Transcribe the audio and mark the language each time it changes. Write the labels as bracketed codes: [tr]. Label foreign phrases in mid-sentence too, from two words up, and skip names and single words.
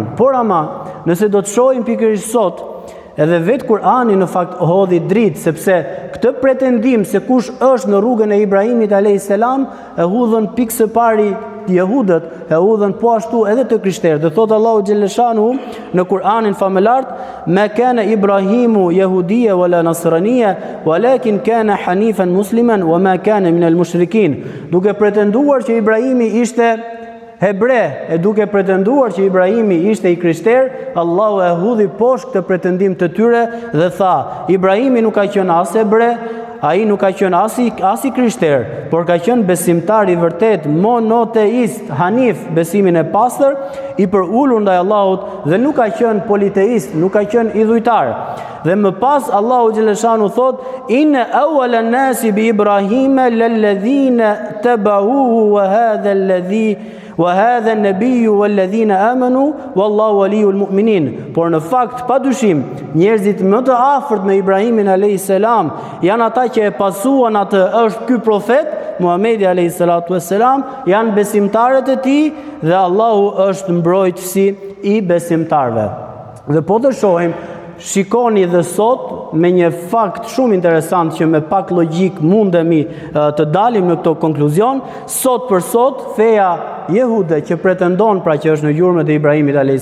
[sq] Por ama, nëse do të shohim pikërisht sot, edhe vetë Kurani në fakt hodhi dritë, sepse këtë pretendim se kush është në rrugën e Ibrahimit a.s. e hudhën pikë së pari jehudët, e hudhën po ashtu edhe të krishterët. Dhe thotë Allahu xhelleshanu në Kur'anin famëlart: [ar] "ما كان إبراهيم يهوديا ولا نصرانيا ولكن كان حنيفا مسلما وما كان من المشركين." [sq] Duke pretenduar që Ibrahimi ishte hebre, e duke pretenduar që Ibrahimi ishte i krishter, Allahu e hudhi poshtë këtë pretendim të tyre dhe tha: Ibrahimi nuk ka qenë as hebre, ai nuk ka qenë as i krishter, por ka qenë besimtar i vërtet, monoteist, hanif, besimin e pastër, i përulur ndaj Allahut, dhe nuk ka qenë politeist, nuk ka qenë idhujtar. Dhe më pas Allahu xhaleshanu thot: [ar] "إن أولى الناس بإبراهيم للذين اتبعوه وهذا النبي والذين آمنوا والله ولي المؤمنين." [sq] Por në fakt, padyshim, njerëzit më të afërt me Ibrahimin [ar] عليه السلام [sq] janë ata që e pasuan atë, është ky profet Muhamedi [ar] عليه الصلاة والسلام, [sq] janë besimtarët e tij dhe Allahu është mbrojtësi i besimtarëve. Dhe po të shohim, shikoni dhe sot me një fakt shumë interesant që me pak logjik mundemi të dalim në këto konkluzion, sot për sot feja jehude që pretendon pra që është në gjurmët e Ibrahimit a.s.